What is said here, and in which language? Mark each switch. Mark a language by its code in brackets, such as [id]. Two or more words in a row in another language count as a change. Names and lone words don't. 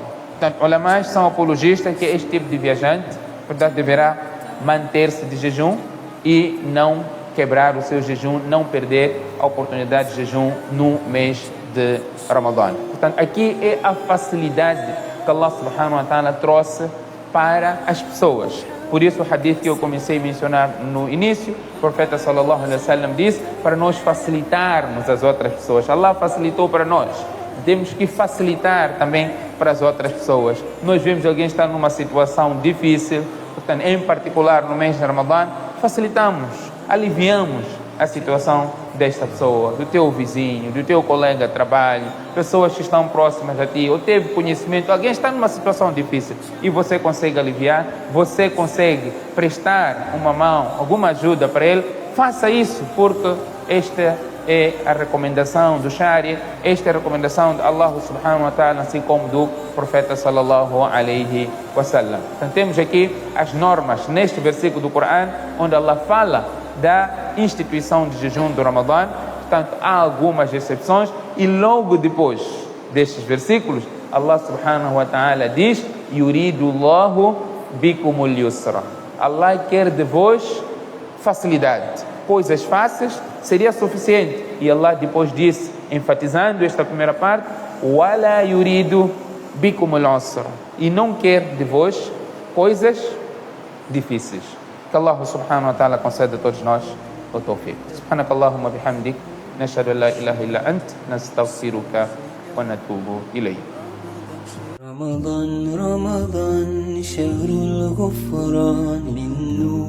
[pt] Portanto, ulamás são apologistas que este tipo de viajante, portanto, deverá manter-se de jejum e não quebrar o seu jejum, não perder a oportunidade de jejum no mês de Ramadã. Portanto, aqui é a facilidade que Allah [ar] سبحانه وتعالى [pt] trouxe para as pessoas. Por isso o hadith que eu comecei a mencionar no início, o profeta [ar] صلى الله عليه وسلم [pt] disse para nós facilitarmos as outras pessoas. Allah facilitou para nós, temos que facilitar também para as outras pessoas. Nós vemos alguém estar numa situação difícil, portanto, em particular no mês de Ramadã, facilitamos, aliviamos a situação desta pessoa, do teu vizinho, do teu colega de trabalho, pessoas que estão próximas a ti, ou teve conhecimento, alguém está numa situação difícil e você consegue aliviar, você consegue prestar uma mão, alguma ajuda para ele, faça isso, porque esta é a recomendação do Sharia, esta é a recomendação de Allah [ar] سبحانه وتعالى, [pt] assim como do profeta [ar] صلى الله عليه وسلم. [pt] Então temos aqui as normas neste versículo do Corão, onde Allah fala da instituição de jejum do Ramadã. Portanto, há algumas exceções e logo depois destes versículos Allah [ar] سبحانه وتعالى [pt] diz: [ar] يريد الله بكم اليسر. [pt] Allah quer de vós facilidade, coisas fáceis seria suficiente. E Allah depois disse, enfatizando esta primeira parte: [ar] ولا يريد بكم العسر, [pt] e não quer de vós coisas difíceis. Que Allah [ar] سبحانه وتعالى [pt] conceda a todos nós o tawfiq. [ar] سبحانك اللهم وبحمدك، نشهد أن لا إله إلا أنت، نستغفرك ونتوب إليك. رمضان رمضان شهر الغفران للنور